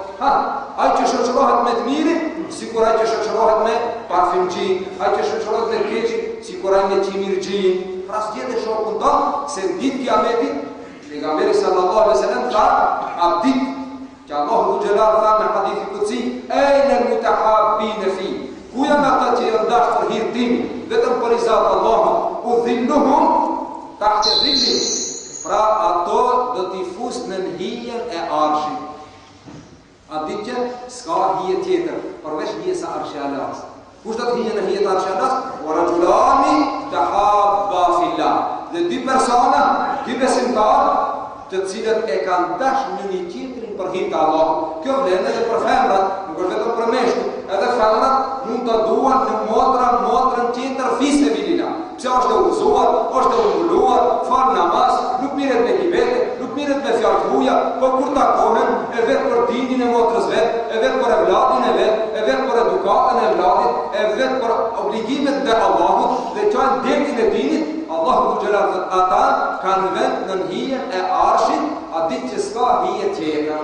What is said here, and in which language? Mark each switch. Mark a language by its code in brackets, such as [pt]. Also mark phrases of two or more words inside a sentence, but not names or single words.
[sq] Ai që shoqërohet me të mirin, sikur ai që shoqërohet me parfumçi, ai që shoqërohet me keqin, sikur ai me qimirxhin. Pra zgjedhë shokun ton se ditë kiametit, pejgamberi [ar] صلى الله عليه وسلم [sq] tha, abdit që Allahu xhelal tha në [ar] حديث قدسي, "أين المتحابين في?" [sq] Ku janë ata që janë dashur për hir tim, vetëm për izat Allahut, [ar] أظلهم تحت ظلي. [sq] Pra ato do t'i fusë në hijen e arshit. A di që s'ka hije tjetër, përveç hijes së arshi Allahut. Kush do të hije në hijen e arshi Allahut? [ar] ورجلان تحابا في الله. [sq] Dhe dy persona, dy besimtarë, të cilët e kanë dashur në një tjetrin për hir të Allahut. Kjo vlen edhe për femrat, nuk është vetëm për meshkujt. Edhe femrat mund të duan në motrën tjetër fisabilillah. Pse është e udhëzuar, është e umbuluar, fal namaz, nuk mirret me libete, nuk mirret me fjalë të huaja, po kur takohen, e vetë për dinin e motrës vet, e vetë për evladin e vet, e vetë për edukatën e evladit, e vetë për obligimet dhe Allahut, dhe çajnë detin e dinit, Allahu xhelal ata kanë vend në hijen e arshit, a ditë që s'ka hije tjetër.